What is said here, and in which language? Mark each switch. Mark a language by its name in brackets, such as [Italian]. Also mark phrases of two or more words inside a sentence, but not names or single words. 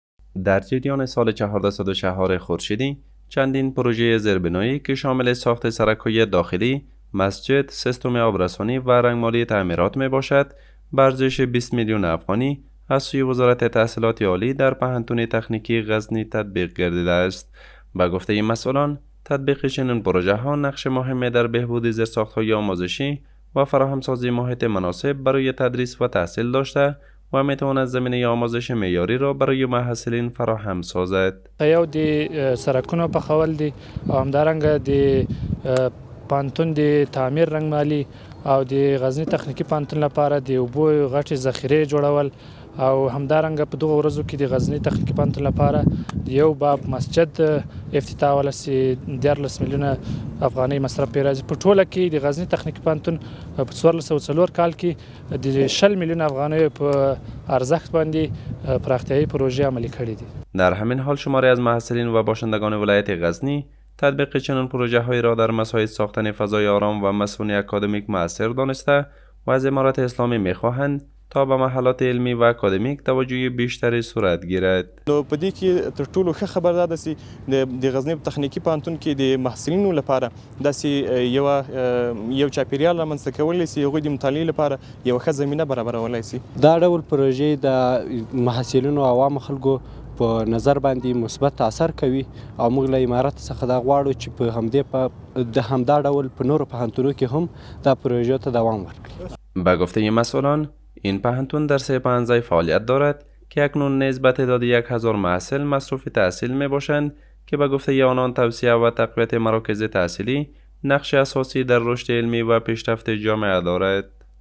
[Persian] در جریان سال 1404 خورشیدی چندین پروژه زیربنایی که شامل ساخت سرک‌های داخلی، مسجد، سیستم آبرسانی و رنگمالی تعمیرات می باشد، به ارزش 20 میلیون افغانی از سوی وزارت تحصیلات عالی در پهنتون تکنیکی غزنی تطبیق گردیده است. به گفته مسئولان، تطبیق چنین پروژه ها نقش مهمی در بهبود زیرساخت‌های آموزشی و فراهمسازی محیط مناسب برای تدریس و تحصیل داشته و میتواند زمینه آموزش معیاری را برای محصلین فراهم سازد. [Pashto] یو د سرکونو پخول دي او همدارنګه د پانتون د تعمیر رنگمالي او د غزنی تخنیکی پانتون لپاره د اوبو غټي ذخیره جوړول او همدارنګه په دغه ورځو کې د غزنی تخنیکی پانتون لپاره یو باب مسجد افتتاح ولسی 14 میلیونه افغاني مصرف راځي. په ټوله کې د غزنی تخنیکی پانتون په 1404 کال کې د 60 میلیون افغاني په ارزښت باندې پراختیايي پروژه عملی کړې دي. [Persian] در همین حال شماری از محصلین و باشندگان ولایت غزنی تطبیق چنین پروژه هایی را در مساعد ساختن فضای آرام و مسئولی اکادمیک مؤثر دانسته و از امارت اسلامی میخواهند تا به محلات علمی و اکادمیک توجه بیشتری صورت گیرد. [Pashto] نو په دې کې تر ټولو ښه خبر دا ده چې د غزنی تخنیکی پوهنتون کې د محصلینو لپاره داسې یو چاپیریال رامنځته کولی شي هغوی د مطالعې لپاره یوه ښه زمینه برابرولی شي. دا ډول پروژې د محصلینو او عوامو خلکو په نظر باندې مثبت اثر کوي او موږ له امارت څخه دا غواړو چې په همدا ډول په نورو پوهنتونونو کې هم دا پروژه ته دوام ورکړي. [Persian] به گفته مسئولان، این پوهنتون در سه پانزه فعالیت دارد که اکنون نیز به تعداد 1000 محصل مصروف تحصیل می باشند که به گفته آنان توسعه و تقویت مراکز تحصیلی نقش اساسی در رشد علمی و پیشرفت جامعه دارد.